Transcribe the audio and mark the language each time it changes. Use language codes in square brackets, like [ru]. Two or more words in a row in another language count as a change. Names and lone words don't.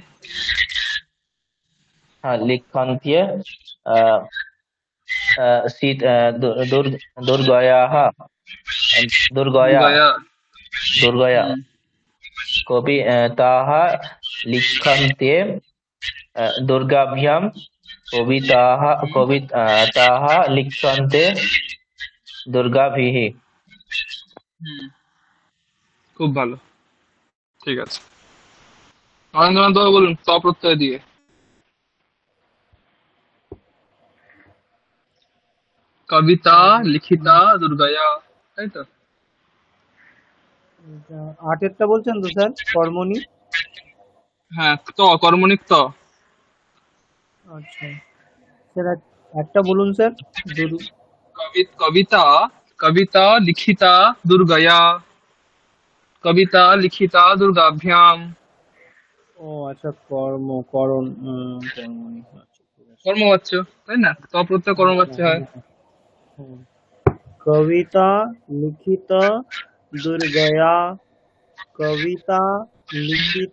[sa] লিখ্যন্তে দুর্গয়াः, দুর্গয়া, দুর্গায়া। দুর্গয়া। হুম কবিতাः লিখ্যন্তে দুর্গাভ্যাং। কবিতাः লিখ্যন্তে দুর্গাভিः। [bn] হুম খুব ভালো, ঠিক আছে। নরেন্দ্রনাথ বাবু বলুন ত প্রত্যয় দিয়ে। [sa] কবিতা লিখিতা দুর্গায়া, [bn] তাই তো। আটেরটা বলছেন তো স্যার, কর্মণি? হ্যাঁ, ত, কর্মণিক ত। আচ্ছা, স্যার একটা বলুন স্যার। [sa] कविता कविता लिखिता दुर्गया कविता लिखिता दुर्गाभ्याम। [bn] ও আচ্ছা, করণ কর্মণি, আচ্ছা ঠিক আছে। কর্মবাচ্য, তাই না? ত প্রত্যয় কর্মবাচ্য হ্যাঁ, হয়। হ্যাঁ, হ্যাঁ। [sa] কবিতা লিখিত দুর্গয়া, কবিতা লিখিত